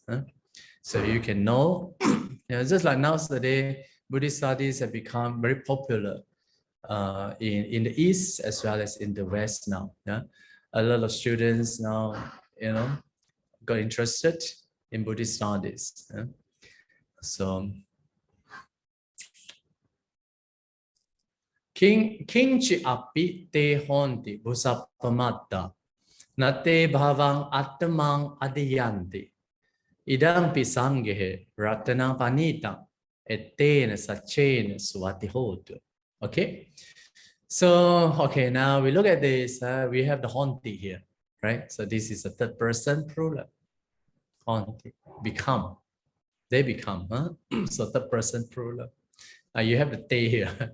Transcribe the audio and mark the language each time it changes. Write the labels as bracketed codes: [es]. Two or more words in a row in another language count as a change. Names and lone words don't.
[en] So you can know, just like nowadays, Buddhist studies have become very popular in the East as well as in the West now. Yeah, a lot of students now, got interested in Buddhist studies. [pi] So Kinchi api te honti busapamatta. Nate bhavang attamang adiyanti. Idam pisangehe ratana panita etena sachena swati hotu. [en] Okay. So, okay, now we look at this. We have the honti here, right? So this is a third person plural. Honti, become. They become, huh? So third person plural. You have the te here.